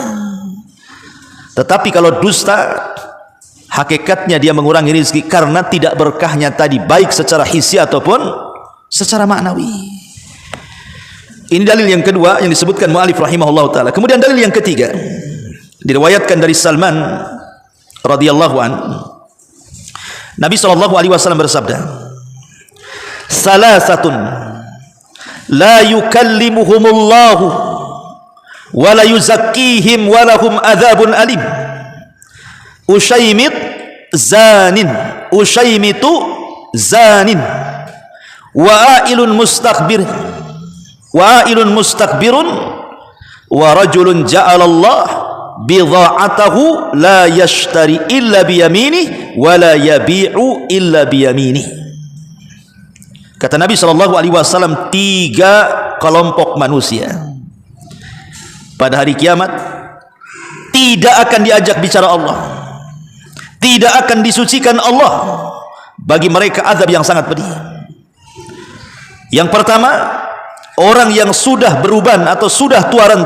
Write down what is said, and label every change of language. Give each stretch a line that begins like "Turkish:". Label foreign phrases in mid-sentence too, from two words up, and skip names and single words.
Indonesian: Tetapi kalau dusta, hakikatnya dia mengurangi rizki karena tidak berkahnya tadi, baik secara hissi ataupun secara maknawi. Ini dalil yang kedua yang disebutkan mu'alif
Arabic: رحمه الله تعالى.
Indonesian: Kemudian dalil yang ketiga diriwayatkan dari Salman
Arabic: رضي الله عن.
Indonesian: Nabi SAW bersabda,
Arabic: ثلاثة لا يكلمهم الله ولا يزكيهم ولهم عذاب أليم. أشيمط زان وعائل مستكبر ورجل جعل الله بضاعته لا يشتري إلا بيمينه ولا يبيع إلا بيمينه.
Indonesian: Kata Nabi SAW, 3 kelompok manusia pada hari kiamat tidak akan diajak bicara Allah, tidak akan disucikan Allah. Bagi mereka azab yang sangat pedih. Yang pertama, orang yang sudah beruban atau sudah tua renta.